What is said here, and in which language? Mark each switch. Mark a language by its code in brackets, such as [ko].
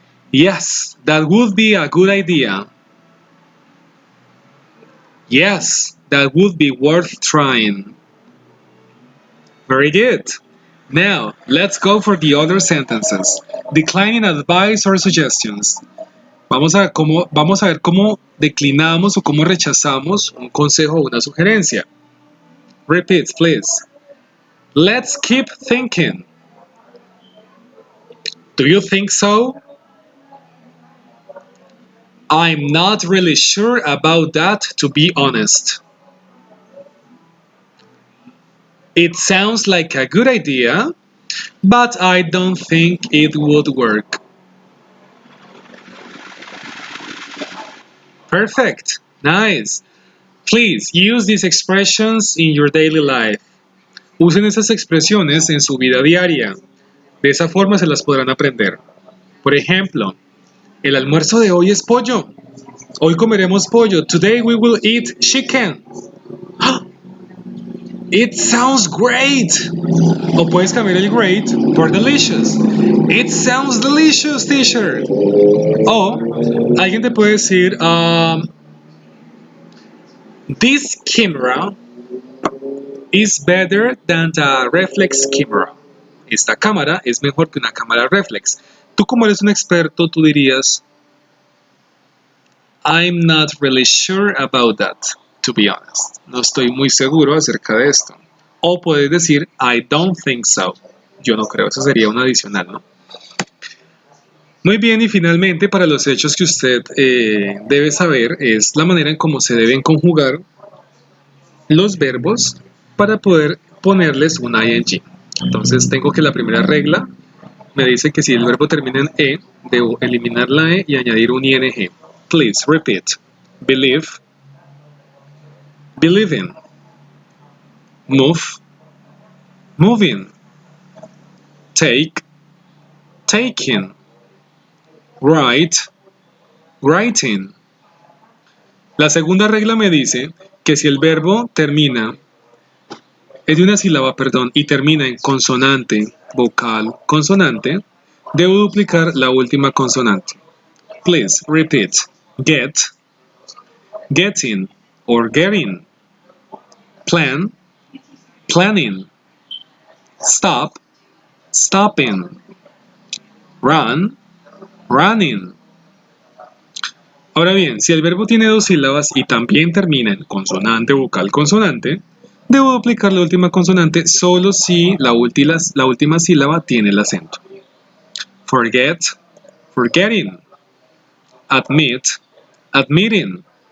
[en] Yes, that would be a good idea. Yes, that would be worth trying. Very good. Now, let's go for the other sentences. Declining advice or suggestions. [es] Vamos a ver cómo declinamos o cómo rechazamos un consejo o una sugerencia. [en] Repeat, please. Let's keep thinking. Do you think so? I'm not really sure about that, to be honest. It sounds like a good idea, but I don't think it would work. Perfect. Nice. Please use these expressions in your daily life. [es] Usen esas expresiones en su vida diaria. De esa forma se las podrán aprender. Por ejemplo, el almuerzo de hoy es pollo. Hoy comeremos pollo. [en] Today we will eat chicken. It sounds great. [es] O puedes cambiar el great por delicious. [en] It sounds delicious, teacher. [es] O alguien te puede decir, [en] this camera is better than the reflex camera. [es] Esta cámara es mejor que una cámara reflex. Tú como eres un experto, tú dirías, [en] I'm not really sure about that, to be honest. [es] No estoy muy seguro acerca de esto. O puedes decir, [en] I don't think so. [es] Yo no creo, eso sería un adicional, ¿no? Muy bien, y finalmente para los hechos que usted debe saber es la manera en cómo se deben conjugar los verbos para poder ponerles un ing. Entonces tengo que la primera regla me dice que si el verbo termina en e, debo eliminar la e y añadir un ing. [en] Please repeat. Believe, believing, move, moving, take, taking, write, writing. [es] La segunda regla me dice que si el verbo termina, es de una sílaba, perdón, y termina en consonante, vocal, consonante, debo duplicar la última consonante. [en] Please repeat. Get, getting or getting. Plan, planning. Stop, stopping. Run, running. [es] Ahora bien, si el verbo tiene dos sílabas y también termina en consonante, vocal, consonante, debo duplicar la última consonante solo si la última sílaba tiene el acento. [en] Forget, forgetting. Admit, admitting.